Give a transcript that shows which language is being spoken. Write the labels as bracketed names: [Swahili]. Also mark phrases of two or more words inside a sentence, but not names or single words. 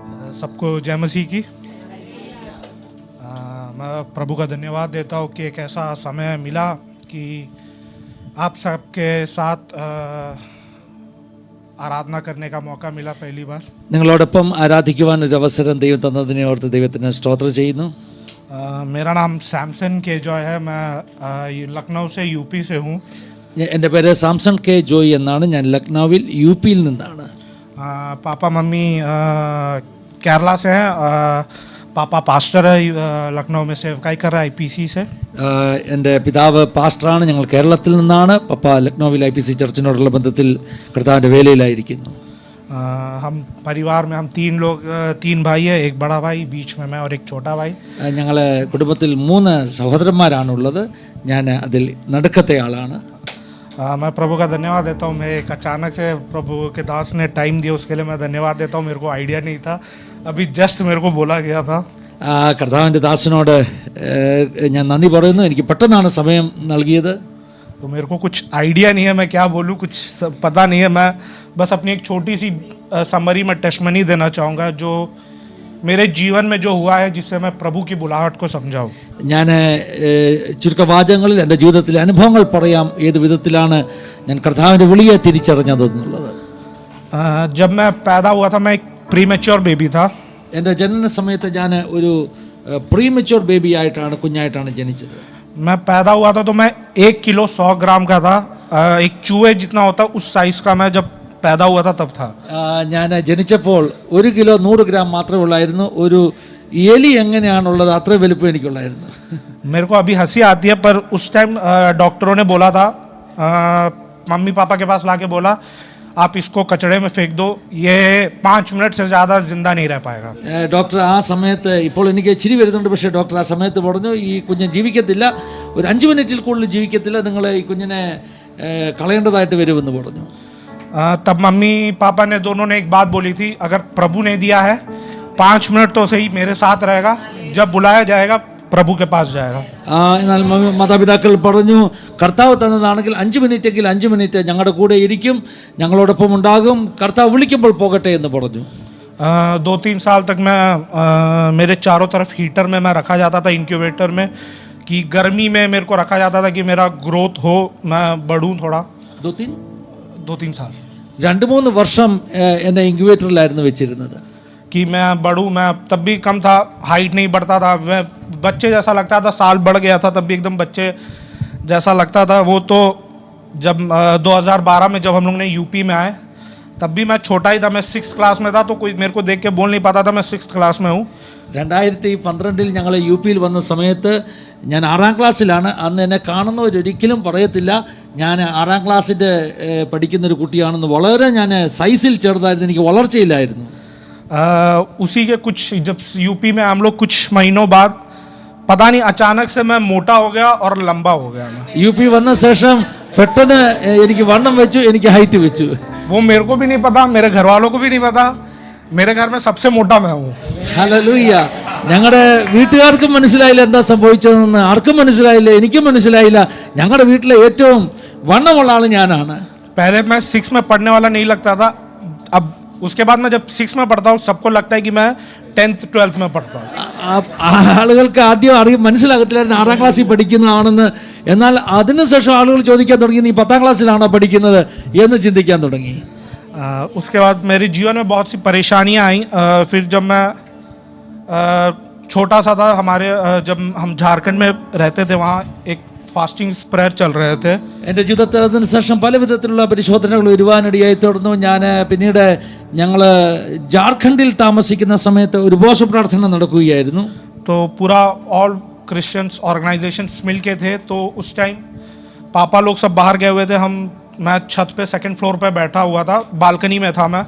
[Hindi] सबको जय मसीह की। मैं प्रभु का धन्यवाद देता हूँ कि एक ऐसा समय मिला कि आप सबके साथ ആരാധന करने का मौका मिला पहली बार. [Malayalam] നിങ്ങളോടൊപ്പം ആരാധിക്കുവാൻ ഒരു അവസരം ദൈവം തന്നതിനെ ഓർത്ത് ദൈവത്തിന് സ്തോത്രം ചെയ്യുന്നു. [Hindi] मेरा नाम सैमसन के जॉय है. मैं लखनऊ से यूपी से हूँ. [Malayalam] എൻ്റെ പേര് സാംസൺ കെ ജോയ് എന്നാണ്. ഞാൻ ലക്നൌവിൽ യുപിയിൽ നിന്നാണ്. [Hindi] पापा मम्मी केरला से हैं. पापा पास्टर है, लखनऊ में सेवकाई कर रहा है IPC से. [Malayalam] എൻ്റെ പിതാവ് പാസ്റ്ററാണ്. ഞങ്ങൾ കേരളത്തിൽ നിന്നാണ്. പപ്പ ലക്നൌവിൽ IPC ചർച്ചിനോടുള്ള ബന്ധത്തിൽ കർത്താവിൻ്റെ വേലയിലായിരിക്കുന്നു. [Hindi] हम परिवार में हम तीन भाई है. एक बड़ा भाई, बीच में मैं और एक छोटा भाई. [Malayalam] ഞങ്ങൾ കുടുംബത്തിൽ 3 സഹോദരന്മാരാണുള്ളത്. ഞാൻ അതിൽ നടുക്കത്തെ ആളാണ്. [Hindi] मैं प्रभु का धन्यवाद देता हूँ. मैं एक अचानक से प्रभु के दास ने टाइम दिया, उसके लिए मैं धन्यवाद देता हूँ. मेरे को आइडिया नहीं था, अभी जस्ट मेरे को बोला गया था. [Malayalam] കർത്താവിൻ്റെ ദാസനോട് ഞാൻ നന്ദി പറയുന്നു. എനിക്ക് പെട്ടെന്നാണ് സമയം നൽകിയത്. [Hindi] तो मेरे को कुछ आइडिया नहीं है मैं क्या बोलूँ, कुछ पता नहीं है. मैं बस अपनी एक छोटी सी समरी में टेस्टमनी देना चाहूँगा जो मेरे जीवन में जो हुआ है, जिससे मैं प्रभु की बुलाहट को समझाऊँ. [Malayalam] ഞാൻ ചുരുക്കവാചകങ്ങളിൽ എൻ്റെ ജീവിതത്തിലെ അനുഭവങ്ങൾ പറയാം, ഏത് വിധത്തിലാണ് ഞാൻ കർത്താവിൻ്റെ വിളിയെ തിരിച്ചറിഞ്ഞതെന്നുള്ളത്. [Hindi] जब मैं पैदा हुआ था मैं एक [English] premature baby [Hindi] था. [Malayalam] എൻ്റെ ജനന സമയത്ത് ഞാൻ ഒരു [English] premature baby [Malayalam] ആയിട്ടാണ്, കുഞ്ഞായിട്ടാണ് ജനിച്ചത്. [Hindi] मैं पैदा हुआ था तो मैं 1 किलो 100 ग्राम का था. एक चूहे जितना होता उस साइज़ का मैं जब पैदा हुआ था तब था. [Malayalam] ഞാൻ ജനിച്ചപ്പോൾ 1 കിലോ 100 ഗ്രാം മാത്രമേ ഉള്ളായിരുന്നു. ഒരു എലി എങ്ങനെയാണുള്ളത് അത്ര വലുപ്പം എനിക്കുള്ളായിരുന്നു. [Hindi] मेरे को अभी हंसी आती है, पर उस टाइम डॉक्टरों ने बोला था, मम्मी पापा के पास लाके बोला आप इसको कचड़े में फेंक दो, ये 5 मिनट से ज़्यादा जिंदा नहीं रह पाएगा. [Malayalam] ഡോക്ടർ ആ സമയത്ത്, ഇപ്പോൾ എനിക്ക് ചിരി വരുന്നുണ്ട്, പക്ഷേ ഡോക്ടർ ആ സമയത്ത് പറഞ്ഞു ഈ കുഞ്ഞ് ജീവിക്കത്തില്ല, ഒരു 5 മിനിറ്റിൽ കൂടുതൽ ജീവിക്കത്തില്ല, നിങ്ങൾ ഈ കുഞ്ഞിനെ കളയേണ്ടതായിട്ട് വരുമെന്ന് പറഞ്ഞു. [Hindi] तब मम्मी पापा ने दोनों ने एक बात बोली थी, अगर प्रभु ने दिया है 5 मिनट तो सही मेरे साथ रहेगा, जब बुलाया जाएगा प्रभु के पास जाएगा. [Malayalam] എന്നാൽ മാതാപിതാക്കൾ പറഞ്ഞു, കർത്താവ് തന്നതാണെങ്കിൽ 5 മിനിറ്റെങ്കിൽ 5 മിനിറ്റ് ഞങ്ങളുടെ കൂടെ ഇരിക്കും, ഞങ്ങളോടൊപ്പം ഉണ്ടാകും, കർത്താവ് വിളിക്കുമ്പോൾ പോകട്ടെ എന്ന് പറഞ്ഞു. [Hindi] 2-3 साल तक मैं मेरे चारों तरफ हीटर में मैं रखा जाता था, इंक्यूबेटर में, कि गर्मी में मेरे को रखा जाता था कि मेरा ग्रोथ हो, मैं बढ़ूँ थोड़ा. 2-3 साल [Malayalam] 2-3 വർഷം എന്നെ ഇൻക്യുബേറ്ററിലായിരുന്നു വെച്ചിരുന്നത്. [Hindi] कि मैं बढ़ूँ. मैं तब भी कम था, हाइट नहीं बढ़ता था, मैं बच्चे जैसा लगता था. साल बढ़ गया था तब भी एकदम बच्चे जैसा लगता था. वो तो जब 2012 में जब हम लोग ने यूपी में आए तब भी मैं छोटा ही था. मैं 6th क्लास में था, तो कोई मेरे को देख के बोल नहीं पाता था मैं 6th क्लास में हूँ. [Malayalam] 2012 ഞങ്ങൾ യുപിയിൽ വന്ന സമയത്ത് ഞാൻ 6ാം ക്ലാസ്സിലാണ്. അന്ന് എന്നെ കാണുന്നവരൊരിക്കലും പറയത്തില്ല ഞാൻ 6ാം ക്ലാസ്സിൻ്റെ പഠിക്കുന്നൊരു കുട്ടിയാണെന്ന്. വളരെ ഞാൻ സൈസിൽ ചെറുതായിരുന്നു, എനിക്ക് വളർച്ചയില്ലായിരുന്നു. [Hindi] उसी के कुछ जब यूपी में हम लोग कुछ महीनों बाद पता नहीं अचानक से मैं मोटा हो गया और लंबा हो गया. [Malayalam] യുപി വന്ന ശേഷം പെട്ടെന്ന് എനിക്ക് വണ്ണം വെച്ചു, എനിക്ക് ഹൈറ്റ് വെച്ചു. [Hindi] वो मेरे को भी नहीं पता, मेरे घर वालों को भी नहीं पता. मेरे घर में सबसे मोटा मैं हूँ. [Malayalam] ഹല്ലേലൂയ. ഞങ്ങളുടെ വീട്ടുകാർക്കും മനസ്സിലായില്ല എന്താ സംഭവിച്ചതെന്ന്, ആർക്കും മനസ്സിലായില്ല, എനിക്കും മനസ്സിലായില്ല. ഞങ്ങളുടെ വീട്ടിലെ ഏറ്റവും വണ്ണമുള്ള ആൾ ഞാനാണ്. [Hindi] पहले मैं 6 में पढ़ने वाला नहीं लगता था. अब उसके बाद मैं जब 6 में पढ़ता हूँ सबको लगता है कि मैं 10th 12th में पढ़ता हूँ. [Malayalam] ആളുകൾക്ക് ആദ്യം മനസ്സിലാകത്തില്ലായിരുന്നു 6ാം ക്ലാസ്സിൽ പഠിക്കുന്നതാണെന്ന്. എന്നാൽ അതിനുശേഷം ആളുകൾ ചോദിക്കാൻ തുടങ്ങി, നീ 10ാം ക്ലാസ്സിലാണോ പഠിക്കുന്നത് എന്ന് ചിന്തിക്കാൻ തുടങ്ങി. [Hindi] उसके बाद मेरे जीवन में बहुत सी परेशानियाँ आई. फिर जब मैं छोटा सा था, हमारे जब हम झारखंड में रहते थे वहाँ एक [English] fasting prayer [Hindi] चल रहे थे. [Malayalam] എൻ്റെ ജീവിതത്തിൽ അതിനുശേഷം പല വിധത്തിലുള്ള പരിശോധനകൾ വരുവാനിടയായി തുടർന്നു. ഞാൻ പിന്നീട് ഞങ്ങൾ ജാർഖണ്ഡിൽ താമസിക്കുന്ന സമയത്ത് ഒരു ഉപവാസ പ്രാർത്ഥന നടക്കുകയായിരുന്നു. [Hindi] तो पूरा [English] all Christians organisations [Hindi] मिल के थे. तो उस टाइम पापा लोग सब बाहर गए हुए थे. मैं छत पे 2nd फ्लोर पे बैठा हुआ था, बालकनी में था मैं.